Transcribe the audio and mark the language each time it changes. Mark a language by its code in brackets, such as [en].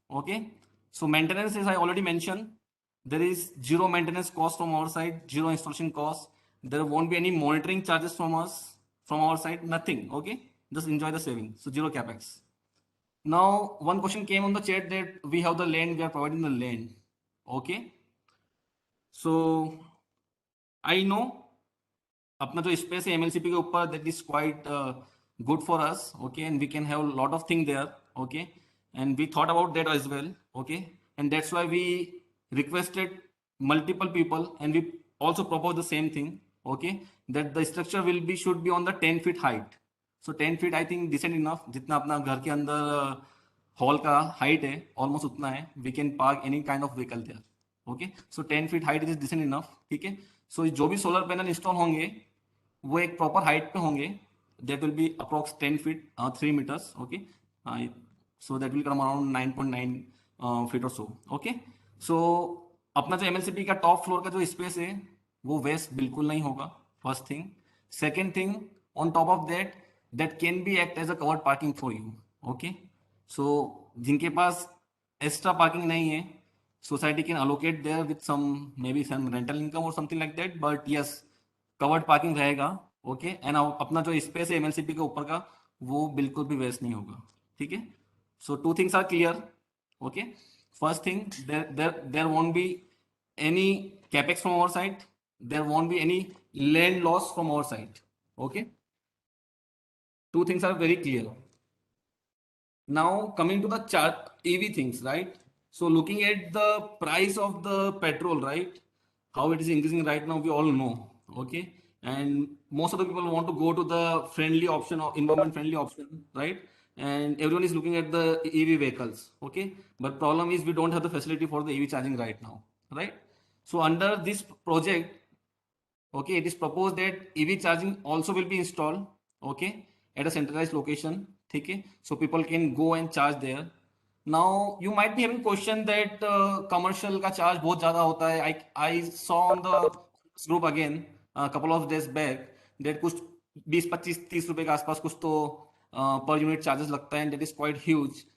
[en] Okay, so maintenance, as I already mentioned, there is zero maintenance cost from our side, zero installation cost. There won't be any monitoring charges from us, from our side, nothing. Okay, just enjoy the saving. So zero capex. Now, one question came on the chat that we have the land, we are providing the land. Okay, so I know [hi] अपना जो space है MLCP के ऊपर, [en] That is quite good for us. Okay, and we can have lot of thing there. Okay, and we thought about that as well. Okay, and that's why we requested multiple people and we also propose the same thing. Okay, that the structure will be should be on the 10 feet height. So 10 feet I think decent enough. [hi] जितना अपना घर के अंदर hall का height है almost उतना है. [en] We can park any kind of vehicle there. Okay, so 10 feet height is decent enough. [hi] ठीक है. सो जो भी सोलर पैनल इंस्टॉल होंगे वो एक प्रॉपर हाइट पे होंगे. [en] That will be approx 10 feet 3 metres. Okay, so that will come around 9.9 feet or so. [hi] ओके, सो अपना जो एमएलसीपी का टॉप फ्लोर का जो स्पेस है वो वेस्ट बिल्कुल नहीं होगा. [en] First thing. Second thing, on top of that, that can be act as a covered parking for you. Okay, so [hi] जिनके पास एक्स्ट्रा पार्किंग नहीं है, [en] society can allocate there with some maybe some rental income or something like that, but yes, [hi] covered parking रहेगा. Okay, and अपना जो space है MLCP के ऊपर का वो बिल्कुल भी वेस्ट नहीं होगा. ठीक है. [en] So two things are clear. Okay, first thing, there won't be any capex from our side, there won't be any land loss from our side. Okay, two things are very clear. Now coming to the chart EV things, right? So looking at the price of the petrol, right? How it is increasing right now, we all know. Okay, and most of the people want to go to the friendly option or environment friendly option, right? And everyone is looking at the EV vehicles. Okay, but problem is we don't have the facility for the EV charging right now, right? So under this project, okay, it is proposed that EV charging also will be installed, okay, at a centralized location. Okay, so people can go and charge there. Now you might be having question that [hi] commercial का charge बहुत ज़्यादा होता है. [en] I saw on the group again a couple of days back [hi] date कुछ 20, 25, 30 रुपए के आसपास कुछ तो पर यूनिट चार्जेस लगता है, [en] And that is quite huge.